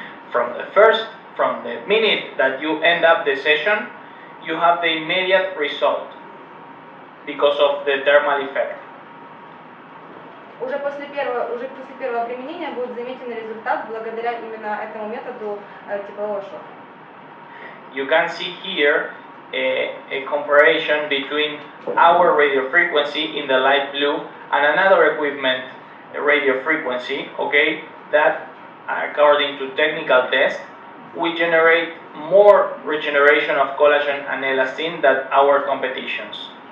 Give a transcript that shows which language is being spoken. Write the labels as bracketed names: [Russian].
[English] From the minute that you end up the session, you have the immediate result because of the thermal effect. [Russian] Уже после первого применения будет заметен результат благодаря именно этому методу теплового шока. [English] You can see here a comparison between our radio frequency in the light blue and another equipment radio frequency, okay, that according to technical test we generate more regeneration of collagen and elastin than our competitions.